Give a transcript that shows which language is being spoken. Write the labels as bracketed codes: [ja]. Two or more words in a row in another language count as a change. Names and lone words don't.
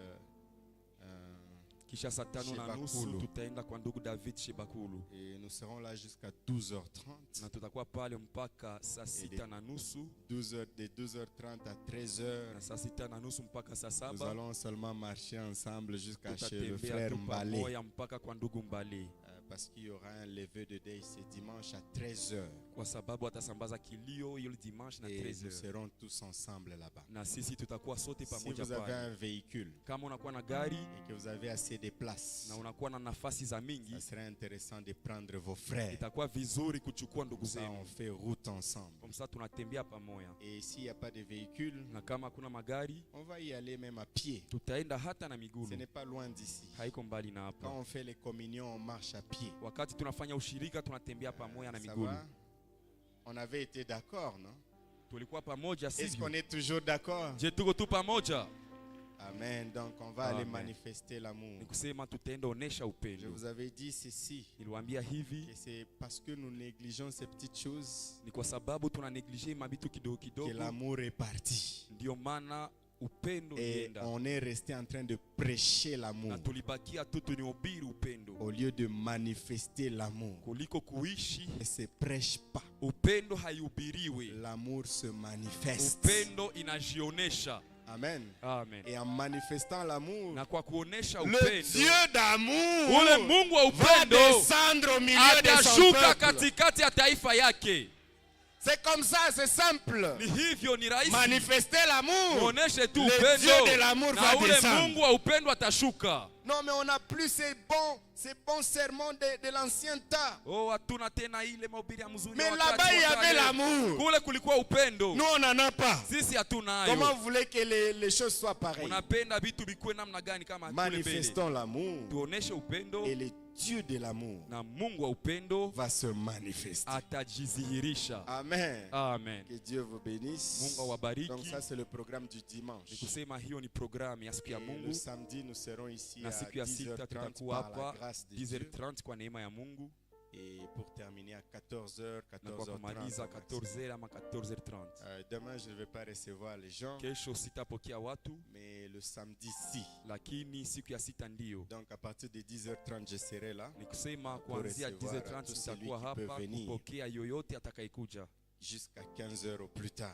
[fr] Et nous serons là jusqu'à 12h30. De 12h30 à 13h, nous allons seulement marcher ensemble jusqu'à chez le frère Mbalé. Parce qu'il y aura un lever de deuil ce dimanche à 13h. [sw] Kwa sababu atasambaza kilio hiyo dimanche na [fr] Et 13h. nous serons tous ensemble là-bas. [sw] Na sisi tutakuwa sote [fr] Si [sw] pamoja [fr] vous avez [sw] pale. [fr] un véhicule [sw] Kama unakuwa na gari [fr] et que vous avez assez de place, [sw] na unakuwa na nafasi za mingi, [fr] ça serait intéressant de prendre vos frères. [sw] itakuwa vizuri kuchukua ndugu [fr] Ça, on [sw] zenu. [fr] fait route ensemble. [sw] Kwa sababu tunatembea pamoja. [fr] Et s'il n'y a pas de véhicule, [sw] Na kama hakuna magari, [fr] on va y aller même à pied. [sw] tutaenda hata na [fr] Ce [sw] miguu. [fr] n'est pas loin d'ici. [sw] Haiko mbali na [fr] Quand [sw] hapa. [fr] on fait les communions, on marche à pied. [sw] Wakati tunafanya ushirika tunatembea pamoja na [fr] Ça [sw] miguu. [fr] va? On avait été d'accord, non? [sw] Tulikuwa pamoja [fr] Est-ce [sw] sivyo? [fr] qu'on est toujours d'accord? [sw] Je tuko tu pamoja. [fr] Amen. Donc on va aller [sw] Amen. [fr] manifester l'amour. [sw] Ni kusema tutaenda onesha [fr] Je [sw] upendo. [fr] vous avais dit ceci. [sw] Niliwaambia hivi, [fr] Et c'est parce que nous négligeons ces petites choses [sw] ni kwa sababu tuna neglige mabitu kidogo [fr] que [sw] kidogo, [fr] l'amour est parti. [sw] ndio maana upendo [fr] Et [sw] ulienda. [fr] on est resté en train de prêcher l'amour [sw] Na tulibakia tu tunihubiri upendo [fr] au lieu de manifester l'amour. [sw] kuliko kuishi [fr] Ne se prêche pas. [sw] upendo. Haihubiriwi, [fr] L'amour se manifeste. [sw] upendo inajionesha. [fr] Amen. [sw] Amen. [fr] Et en manifestant l'amour, [sw] Na kwa kuonesha [fr] le [sw] upendo, [fr] Dieu d'amour [sw] ule Mungu wa [fr] va [sw] upendo [fr] descendre au milieu de son [sw] atashuka [fr] peuple. [sw] katikati ya taifa yake. [fr] C'est comme ça, c'est simple. [sw] Ni hivyo, ni rahisi. [fr] Manifester l'amour. [sw] Muoneshe tu [fr] Le Dieu [sw] upendo [fr] de l'amour [sw] na [fr] va [sw] ule [fr] descendre. [sw] Mungu wa upendo atashuka. [fr] Non, mais on n'a plus ces bons sermons de l'ancien temps. [sw] Oh, hatuna tena ile mahubiri ya mzuri. [fr] Mais [sw] wa [fr] là-bas, [sw] wakati [fr] il y [sw] wa [fr] avait [sw] kale. [fr] l'amour. [sw] Kule kulikuwa upendo. [fr] Nous, on n'en a pas. [sw] Sisi hatuna [fr] Comment [sw] hayo. [fr] vous voulez que les choses soient pareilles? [sw] Unapenda vitu bikuwe namna gani kama kule mbele? [fr] Manifestons l'amour. [sw] Tuoneshe upendo [fr] Et le Dieu de l'amour [sw] na Mungu wa upendo [fr] va se manifester. [sw] atajidhihirisha. [fr] Amen. [sw] Amen. [fr] Que Dieu vous bénisse. [sw] Mungu awabariki. [fr] Donc ça, c'est le programme du dimanche. [sw] Ni kusema hiyo ni programu ya siku ya [fr] Et le [sw] Mungu, [fr] samedi, nous serons ici [sw] na [fr] à [sw] siku ya sita 10h30 tutakuwa [fr] par la [sw] hapa [fr] grâce de Dieu. [sw] 10h30 kwa neema ya Mungu, [fr] Et pour terminer à 14h, [sw] na kwa 14h30. kumaliza 14h ama 14h30. [fr] Demain, je ne vais pas recevoir les gens, [sw] Kesho sitapokea watu, [fr] mais le samedi, si. [sw] lakini siku ya sita ndio. [fr] Donc à partir de 10h30, je serai là [sw] Ni kusema kuanzia [fr] recevoir 10h30 tout celui [sw] tutakuwa [fr] qui peut [sw] hapa [fr] venir. [sw] kupokea yoyote atakayekuja [fr] jusqu'à 15h au plus tard.